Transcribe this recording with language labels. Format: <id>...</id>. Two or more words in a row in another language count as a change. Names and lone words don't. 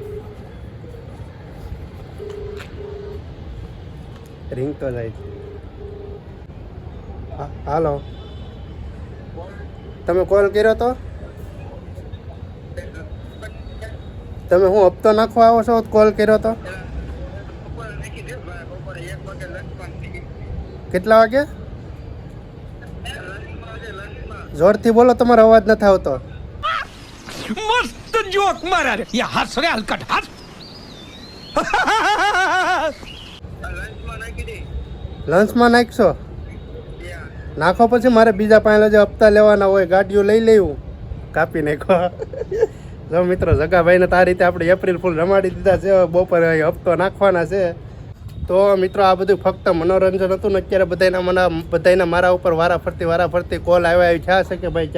<gu>રિંગ તો જાય છે હાલો તમે કોલ કર્યો તો તમે હું હપ્તો નાખવા આવો છો કોલ કર્યો તો કેટલા વાગે જોરથી બોલો તમારો અવાજ નથી આવતો</gu> <hi>मस्त जोक मारा रे ये हंस रे हलकट हंस</hi> <gu>લંચમાં નાખશો નાખો પછી મારે બીજા પાસે જે હપ્તા લેવાના હોય ગાડીઓ લઈ લેવું કાપી નાખો જો મિત્રો જગાભાઈને તો આ રીતે આપણે</gu> <en>April fool</en> <gu>રમાડી દીધા છે બપોરે હપ્તો નાખવાના છે તો મિત્રો આ બધું ફક્ત મનોરંજન હતું ને અત્યારે બધાના મારા ઉપર વારાફરતી કોલ આવ્યા છે કે ભાઈ</gu>